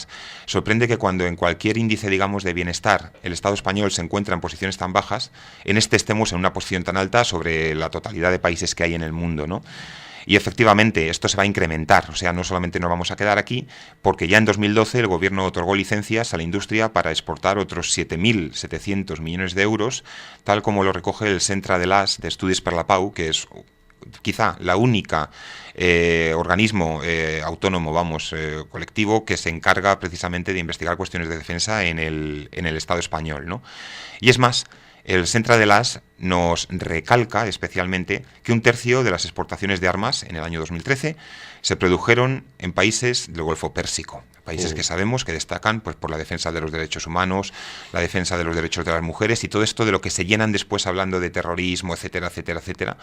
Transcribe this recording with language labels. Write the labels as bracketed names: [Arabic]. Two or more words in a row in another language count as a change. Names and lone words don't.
[Spanish] Sorprende que cuando en cualquier índice, digamos, de bienestar el Estado español se encuentra en posiciones tan bajas, en este estemos en una posición tan alta sobre la totalidad de países que hay en el mundo, ¿no? Y efectivamente esto se va a incrementar, o sea, no solamente nos vamos a quedar aquí, porque ya en 2012 el gobierno otorgó licencias a la industria para exportar otros 7.700 millones de euros, tal como lo recoge el Centre de l'As de Estudis per la Pau, que es quizá la única organismo autónomo, colectivo, que se encarga precisamente de investigar cuestiones de defensa en el Estado español, ¿no? Y es más, el Centre de l'As nos recalca especialmente que 1/3 de las exportaciones de armas en el año 2013 se produjeron en países del Golfo Pérsico, países que sabemos que destacan pues por la defensa de los derechos humanos, la defensa de los derechos de las mujeres y todo esto de lo que se llenan después hablando de terrorismo, etcétera, etcétera, etcétera.